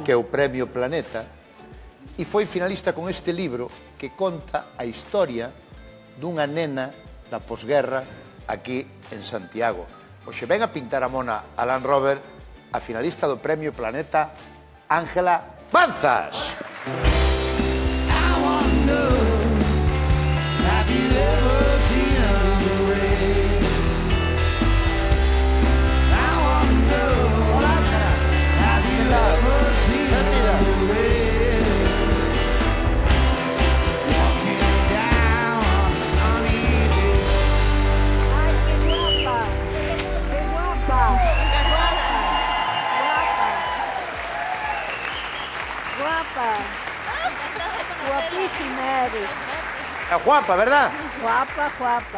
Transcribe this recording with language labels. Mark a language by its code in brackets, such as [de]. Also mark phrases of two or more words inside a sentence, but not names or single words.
[gl] que é o Premio Planeta, e foi finalista con este libro que conta a historia dunha nena da posguerra aquí en Santiago. Oxe, ven a pintar a mona a Land Rover, a finalista do Premio Planeta, Ángela Banzas. [en] I wonder, have you ever seen a rain? I wonder, have you ever seen a rain? Walking down on a sunny day. [gl] Ai, que guapa. Que guapa. Guapa. Guapísima eres. É guapa, verdad? Guapa, guapa.